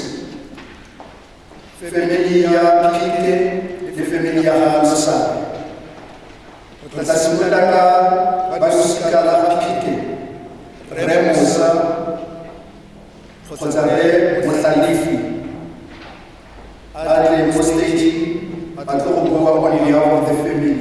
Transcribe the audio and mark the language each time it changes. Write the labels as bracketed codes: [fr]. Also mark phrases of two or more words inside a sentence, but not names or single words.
[tn] Family ya Pite le family ya Losabe. Tla simolola ka balosika la Pite. Re Musa kgotsa re Mohlalifi. A le mo stage a tlo go bua [en] on behalf of the family.